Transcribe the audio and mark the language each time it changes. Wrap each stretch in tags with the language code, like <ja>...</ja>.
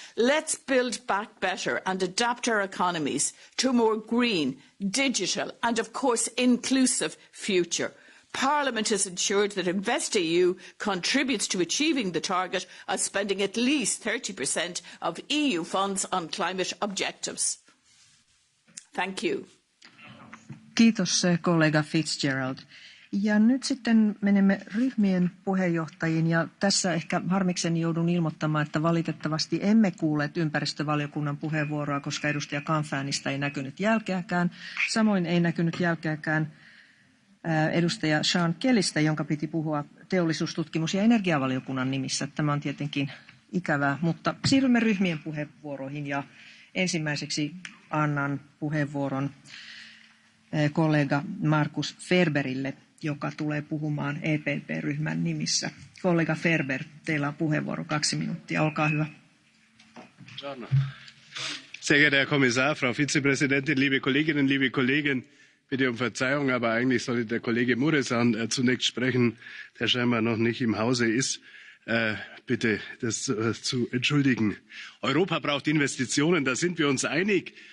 <en>Let's build back better and adapt our economies to a more green, digital and, of course, inclusive future. Parliament has ensured that InvestEU contributes to achieving the target of spending at least 30% of EU funds on climate objectives. Thank you.</en> <fi>Kiitos kollega Fitzgerald. Ja nyt sitten menemme ryhmien puheenjohtajiin, ja tässä ehkä harmikseni joudun ilmoittamaan, että valitettavasti emme kuulleet ympäristövaliokunnan puheenvuoroa, koska edustaja Canfanista ei näkynyt jälkeäkään. Samoin ei näkynyt jälkeäkään edustaja Sean Kellystä, jonka piti puhua teollisuus-, tutkimus- ja energiavaliokunnan nimissä. Tämä on tietenkin ikävää, mutta siirrymme ryhmien puheenvuoroihin ja ensimmäiseksi annan puheenvuoron kollega Markus Ferberille, joka tulee puhumaan EPP-ryhmän nimissä. Kollega Ferber, teillä on puheenvuoro 2 minuuttia. Olkaa hyvä.</fi> <de>Sehr geehrter Herr Kommissar, Frau Vizepräsidentin, liebe Kolleginnen, liebe Kollegen, bitte um Verzeihung, aber eigentlich sollte der Kollege Mureşan zunächst sprechen, der scheinbar noch nicht im Hause ist. Bitte das zu entschuldigen. Europa braucht Investitionen, da sind wir uns einig.</de>